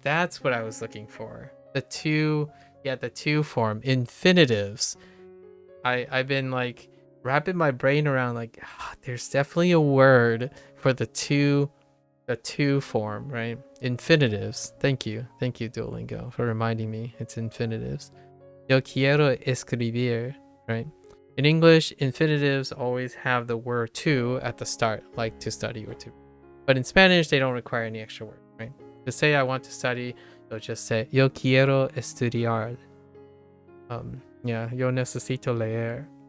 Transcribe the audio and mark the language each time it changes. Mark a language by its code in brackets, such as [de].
[en] That's what I was looking for. The two form infinitives. I've been like wrapping my brain around like there's definitely a word for the two form, right? Infinitives. Thank you Duolingo for reminding me it's infinitives. [es] Yo quiero escribir, [en] right? In English, infinitives always have the word to at the start, like to study or to. But in Spanish, they don't require any extra word, right? To say I want to study, you'll just say [es] yo quiero estudiar. [en] Yeah, [es] yo necesito leer.